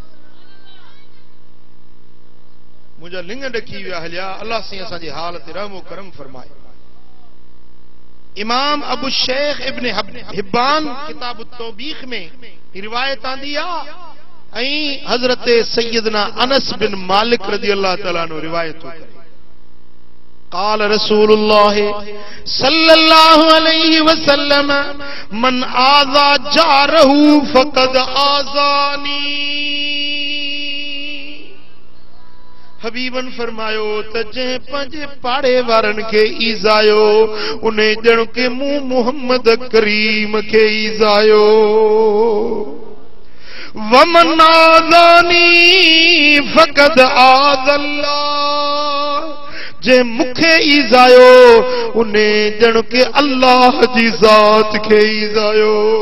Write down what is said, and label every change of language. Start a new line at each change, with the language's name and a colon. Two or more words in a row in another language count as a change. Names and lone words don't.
Sindhi: मुझा लिंग ॾकी विया हलिया अल्लाह से असांजे हाल ते रहमो करम फरमाए इमाम अबू शेख इब्न हिब्बान किताब तौबीख में रिवायत आंदी आ ऐं हजरत सैयदना अनस बिन मालिक
Arabic: رضي الله تعالى عنه
Sindhi: रिवायत हो
Arabic: قال رسول الله صلى الله عليه وسلم من آذى جاره فقد آذاني
Sindhi: हबीबन फरमायो त जंहिं पंहिंजे पाड़े वारनि खे ईज़ायो उन ॼण के मूं मुहम्मद करीम खे ईज़ायो
Arabic: ومن آذاني فقد آذى الله
Sindhi: जे मूंखे ईज़ायो उन ॼण के अल्लाह जी ज़ात खे ईज़ायो